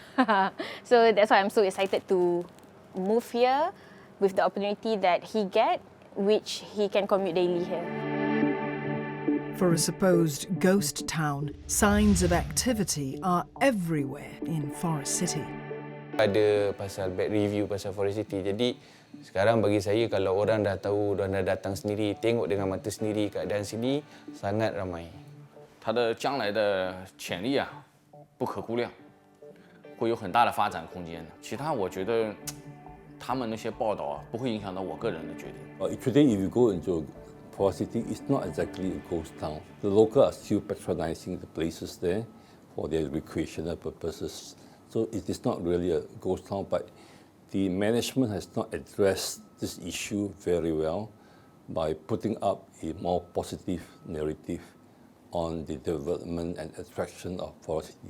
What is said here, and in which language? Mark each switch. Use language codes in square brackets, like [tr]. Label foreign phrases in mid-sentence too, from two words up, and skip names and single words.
[en] So that's why I'm so excited to move here with the opportunity that he get, which he can commute daily here. For a supposed ghost town, signs of activity are everywhere in Forest City. [ms] Ada pasal [en] bad review [ms] pasal Forest City. Jadi sekarang bagi saya kalau orang dah tahu, orang dah datang sendiri, tengok dengan mata sendiri keadaan sini sangat ramai. [zh] 它的将来的潜力啊，不可估量，会有很大的发展空间。其他我觉得他们那些报道啊，不会影响到我个人的决定。 [en] Today, if you go into Forest City, it's not exactly a ghost town. The locals are still patronizing the places there for their recreational purposes. So it is not really a ghost town, but the management has not addressed this issue very well by putting up a more positive narrative on the development and attraction of Forest City.